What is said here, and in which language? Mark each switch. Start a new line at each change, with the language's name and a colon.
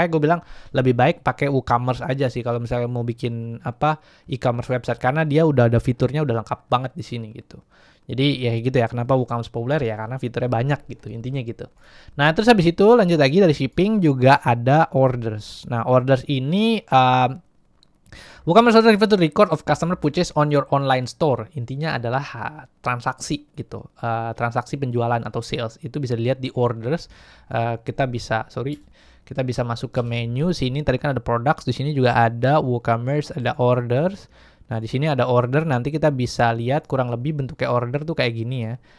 Indonesian: Makanya gue bilang lebih baik pakai WooCommerce aja sih kalau misalnya mau bikin e-commerce website, karena dia udah ada fiturnya udah lengkap banget di sini gitu. Jadi ya gitu ya, kenapa WooCommerce populer ya karena fiturnya banyak gitu, intinya gitu. Nah, terus habis itu lanjut lagi dari shipping juga ada orders. Nah, orders ini
English: WooCommerce order refer to record of customer purchase on your online store.
Indonesian: Intinya adalah transaksi gitu, transaksi penjualan atau sales. Itu bisa dilihat di orders. Kita bisa masuk ke menu sini. Tadi kan ada products, di sini juga ada WooCommerce, ada orders. Nah, di sini ada order. Nanti kita bisa lihat kurang lebih bentuknya order tuh kayak gini ya.